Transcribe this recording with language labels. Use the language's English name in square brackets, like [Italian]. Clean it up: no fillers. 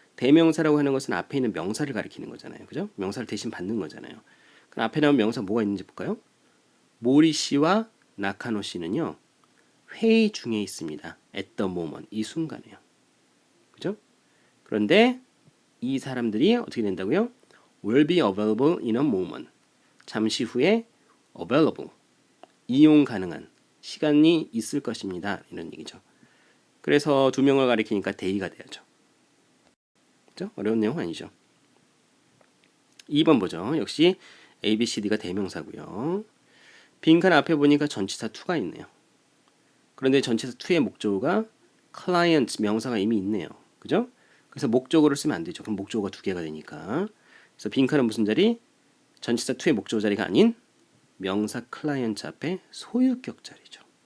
[Korean] 대명사라고 하는 것은 앞에 있는 명사를 가리키는 거잖아요. 그죠? 명사를 대신 받는 거잖아요. 그럼 앞에 나온 명사 뭐가 있는지 볼까요? 모리 씨와 나카노 씨는요. 회의 중에 있습니다. [English] at the moment. [Korean] 이 순간에요. 그죠? 그런데 이 사람들이 어떻게 된다고요? [English] will be available in a moment. [Korean] 잠시 후에 available. 이용 가능한 시간이 있을 것입니다. 이런 얘기죠. 그래서 두 명을 가리키니까 they가 돼야죠. 그죠? 어려운 내용 아니죠. 2번 보죠. 역시 A, B, C, D가 대명사고요. 빈칸 앞에 보니까 전치사 to가 있네요. 그런데 전치사 to의 목적어가 client 명사가 이미 있네요. 그죠? 그래서 목적어를 쓰면 안 되죠. 그럼 목적어가 두 개가 되니까. 그래서 빈칸은 무슨 자리? 전치사 to의 목적어 자리가 아닌 명사 클라이언트 앞에 소유격 자리죠.